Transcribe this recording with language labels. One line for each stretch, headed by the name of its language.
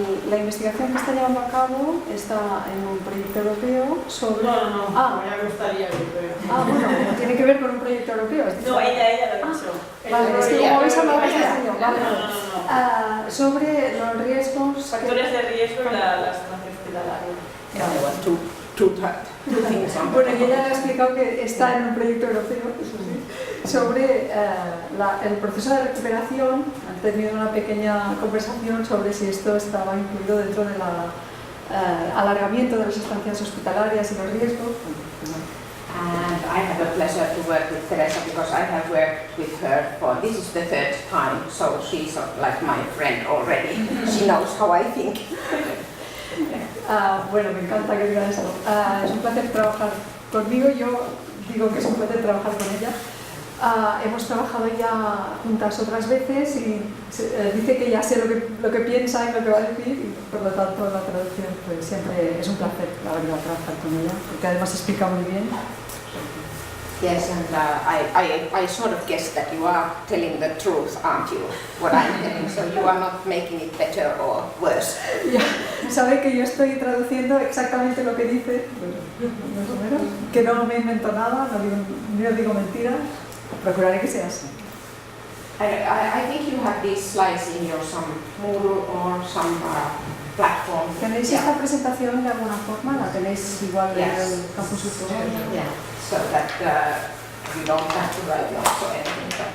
Spanish: La investigación que está llevando a cabo está en un proyecto europeo sobre... No, me gustaría yo, pero... Bueno, tiene que ver con un proyecto europeo. No, ella lo ha dicho. Vale, es que como habéis hablado de esto, vale. No. Sobre los riesgos... Factores de riesgo en la estancia hospitalaria.
English: There were two things on
Spanish: Bueno, y ella ha explicado que está en un proyecto europeo, eso sí, sobre el proceso de recuperación. Han tenido una pequeña conversación sobre si esto estaba incluido dentro del alargamiento de las estancias hospitalarias y los riesgos.
English: And I have a pleasure to work with Teresa because I have worked with her for, this is the third time, so she's like my friend already. She knows how I think.
Spanish: Bueno, me encanta que diga eso. Es un placer trabajar conmigo, yo digo que es un placer trabajar con ella. Hemos trabajado ya juntas otras veces y dice que ya sé lo que piensa y lo que va a decir, y por lo tanto la traducción pues siempre es un placer, la verdad, trabajar con ella, porque además explica muy bien.
English: Yes, and I sort of guess that you are telling the truth, aren't you? What I'm telling, so you are not making it better or worse.
Spanish: Ya, sabe que yo estoy traduciendo exactamente lo que dice, más o menos, que no me invento nada, no digo mentiras, procuraré que sea así.
English: I think you have these slides in your some Moodle or some platform.
Spanish: ¿Tenéis esta presentación de alguna forma? ¿La tenéis igual en
English: Yes.
Spanish: el campus virtual?
English: Yeah, so that you don't have to write notes or anything.